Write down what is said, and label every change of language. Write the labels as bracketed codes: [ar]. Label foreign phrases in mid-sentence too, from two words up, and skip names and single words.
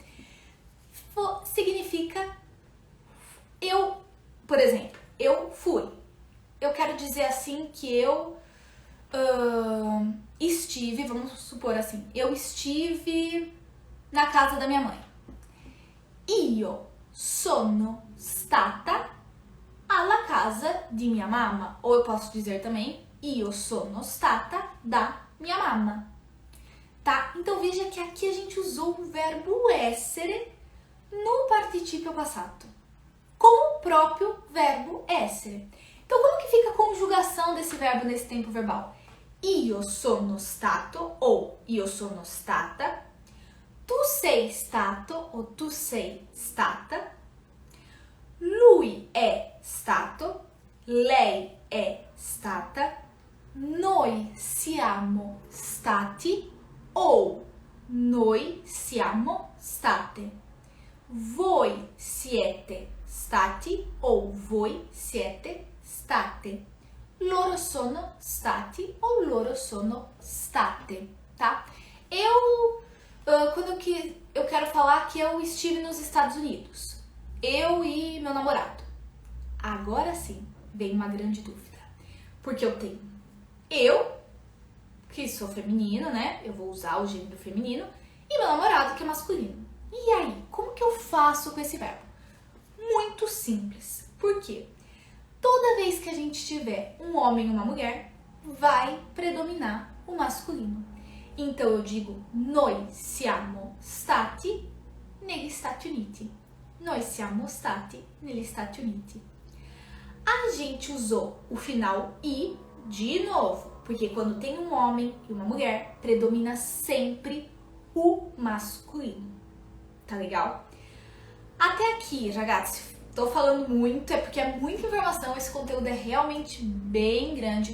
[pt] Significa eu, por exemplo, eu fui. Eu quero dizer assim que eu estive, vamos supor assim, eu estive na casa da minha mãe. [it] Io sono stata alla casa di mia mamma. [pt] Ou eu posso dizer também, [it] io sono stata da mia mamma. [pt] Tá? Então veja que aqui a gente usou o verbo essere no particípio passato, com o próprio verbo essere. Então como que fica a conjugação desse verbo nesse tempo verbal? [it] Io sono stato ou io sono stata. Tu sei stato ou tu sei stata. Lui è stato, lei è stata, noi siamo stati ou noi siamo state. Voi siete stati ou voi siete state. Loro sono stati ou loro sono state, [pt] tá? Quando eu quero falar que eu estive nos Estados Unidos, eu e meu namorado. Agora sim, vem uma grande dúvida. Porque eu tenho eu, que sou feminino, né? Eu vou usar o gênero feminino, e meu namorado, que é masculino. E aí, como que eu faço com esse verbo? Muito simples. Por quê? Toda vez que a gente tiver um homem e uma mulher, vai predominar o masculino. Então eu digo, [it] noi siamo stati negli Stati Uniti. Noi siamo stati negli Stati Uniti. [pt] A gente usou o final i de novo, porque quando tem um homem e uma mulher, predomina sempre o masculino. Tá legal? Até aqui, ragazzi, tô falando muito, é porque é muita informação, esse conteúdo é realmente bem grande.